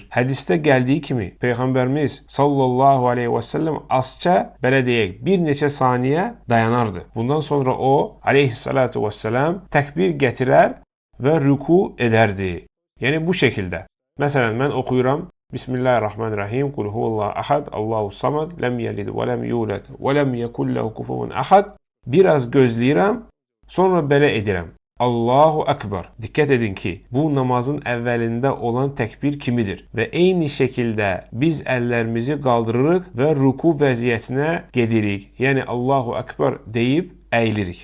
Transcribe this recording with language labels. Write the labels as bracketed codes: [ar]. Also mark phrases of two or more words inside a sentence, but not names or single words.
[az] Hədisdə gəldiyi kimi Peyğəmbərimiz [ar] صلى الله عليه وسلم [az] azca, belə deyək, bir neçə saniyə dayanardı. Bundan sonra o, [ar] عليه الصلاة والسلام [az] təkbir gətirər və rüku edərdi. Yəni bu şəkildə. Məsələn, mən oxuyuram. [ar] بسم الله الرحمن الرحيم. قل هو الله أحد الله الصمد لم يلد ولم يولد ولم يكن له كفوا أحد. [az] Biraz gözləyirəm, sonra belə edirəm. [ar] الله أكبر. [az] Dikkat edin ki, bu namazın əvvəlində olan təkbir kimidir. Və eyni şəkildə biz əllərimizi qaldırırıq və ruku vəziyyətinə gedirik. Yəni [ar] الله أكبر [az] deyib əyilirik.